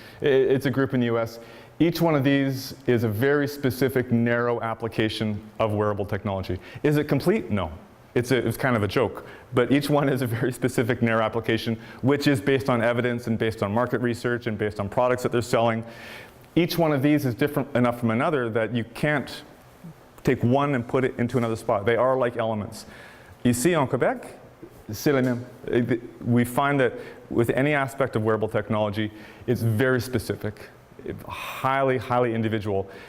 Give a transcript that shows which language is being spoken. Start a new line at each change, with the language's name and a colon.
English: It's a group in the US. Each one of these is a very specific, narrow application of wearable technology. Is it complete? No. It's kind of a joke. But each one is a very specific, narrow application, which is based on evidence and based on market research and based on products that they're selling. Each one of these is different enough from another that you can't take one and put it into another spot. They are like elements.
French: Ici, en Quebec, c'est le même.
English: We find that with any aspect of wearable technology, it's very specific, highly, highly individual.